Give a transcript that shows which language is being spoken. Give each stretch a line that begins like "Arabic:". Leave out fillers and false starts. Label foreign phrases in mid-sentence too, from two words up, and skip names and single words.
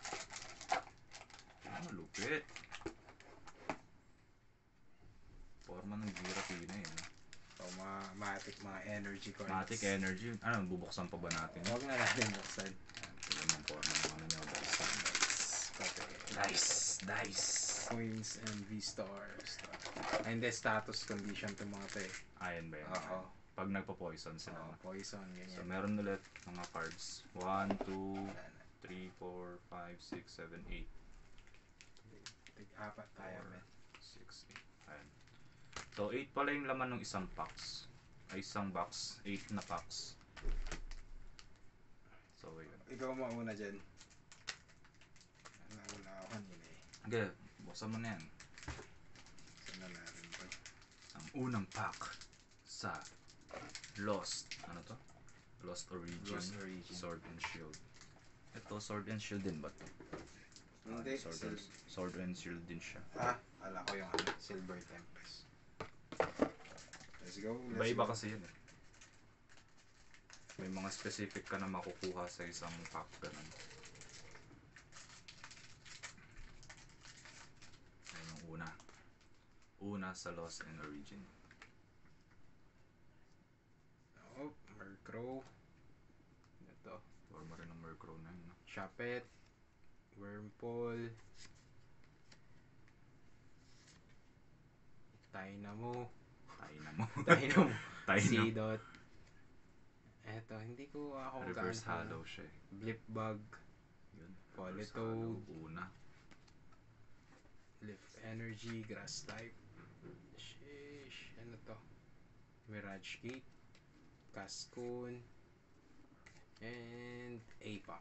Filipino: Lupit. Forma ng Giratina eh. No? So, mga energy cards. Matic Energy. Ano, bubuksan pa ba natin? Huwag na natin buksan. Ito yung forma ng ano nyo guys. Nice. Dice.
English: Coins and V-stars. And the status condition
Filipino: to mga to eh. Ayan ba yan? Oo. Pag nagpo-poison sila. Oo, no? poison, So ganyan. meron ulit mga cards. 1, 2, 3, 4, 5, 6, 7, 8. Tig-apat tayo, man. 6, 8. Ayan. So 8 pala yung laman ng isang packs. Ay isang box. 8 na packs. So yun. Ikaw mauna dyan. Nauna ako kanina eh. Okay, buksan mo na yan. Saan na natin to? Ang unang pack sa Lost. Ano to? Lost Origin. Lost Origin. Sword and Shield. Ito, Sword and Shield din ba to? Hindi. Sword and Shield din siya. Kala ko yung Silver Tempest.
English: Let's go.
Filipino: Iba-iba kasi yun eh. May mga specific ka na makukuha sa isang pack ganun. Ayun yung una. Una sa Lost and Origin. Oh, Murkrow. Ito. Forma rin ng Murkrow na yun. No? Chapet. Wormpole. Dynamo. Dynamo. Seedot. Eto, hindi ko ako Reverse Hollow siya eh. Blipbug. Yun. Politoed. Una.
English: Lift Energy. Grass type.
Filipino: Sheesh. Ano to? Mirage Gate. Cascoon. And Apam.